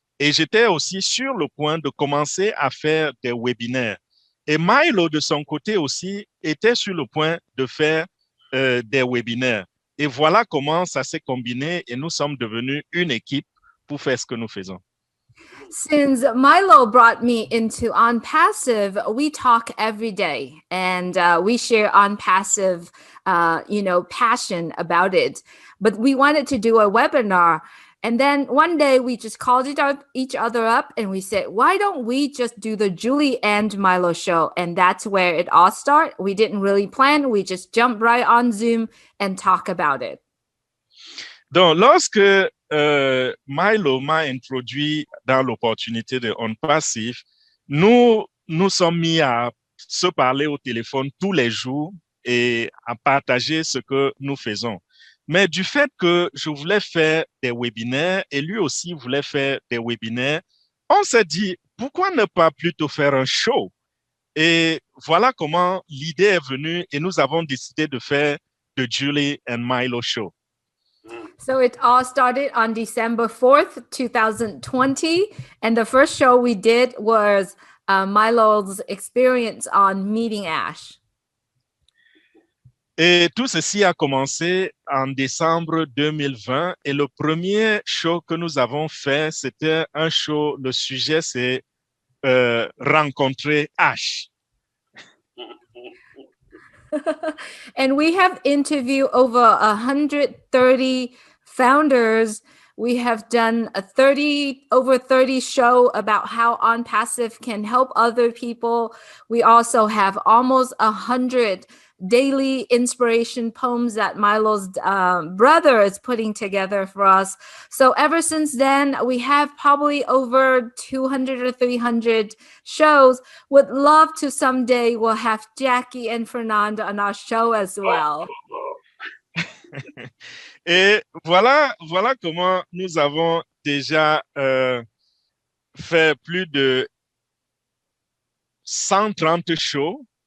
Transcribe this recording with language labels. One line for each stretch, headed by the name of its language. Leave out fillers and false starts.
French: Et j'étais aussi sur le point de commencer à faire des webinaires. Et Milo, de son côté aussi, était sur le point de faire des webinaires. Et voilà comment ça s'est combiné et nous sommes devenus une équipe pour faire ce que nous faisons.
English: Since Milo brought me into Onpassive, we talk every day and we share Onpassive, passion about it. But we wanted to do a webinar. And then one day we just called each other up and we said, why don't we just do the Julie and Milo show? And that's where it all started. We didn't really plan. We just jumped right on Zoom and talk about it.
French: Donc, lorsque Milo m'a introduit dans l'opportunité de Onpassive, nous sommes mis à se parler au téléphone tous les jours et à partager ce que nous faisons. Mais du fait que je voulais faire des webinaires et lui aussi voulait faire des webinaires, on s'est dit, pourquoi ne pas plutôt faire un show? Et voilà comment l'idée est venue et nous avons décidé de faire the Julie and Milo Show.
English: So it all started on December 4th, 2020. And the first show we did was Milo's experience on meeting Ash.
French: Et tout ceci a commencé en décembre 2020. Et le premier show que nous avons fait, c'était un show, le sujet, c'est rencontrer Ash.
English: And we have interviewed over 130 founders. We have done over 30 show about how Onpassive can help other people. We also have almost 100 daily inspiration poems that Milo's brother is putting together for us. So ever since then, we have probably over 200 or 300 shows. Would love to someday we'll have Jackie and Fernanda on our show as well.
French: Et voilà comment nous avons déjà fait plus de 130 shows.